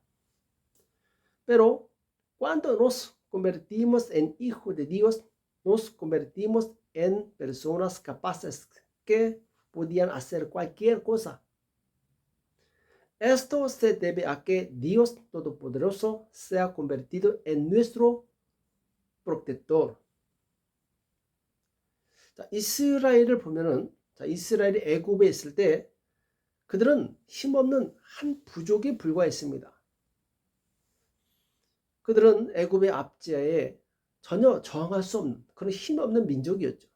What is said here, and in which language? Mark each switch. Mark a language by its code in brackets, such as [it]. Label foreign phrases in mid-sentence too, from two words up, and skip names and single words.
[es] Pero cuando nos convertimos en hijos de Dios, nos convertimos en personas capaces que podían hacer cualquier cosa. Esto se debe a que Dios Todopoderoso se ha convertido en nuestro protector. [ko] 자, 이스라엘을 보면은, 이스라엘이 애굽에 있을 때 그들은 힘없는 한 부족에 불과했습니다. 그들은 애굽의 압제에 전혀 저항할 수 없는 그런 힘없는 민족이었죠.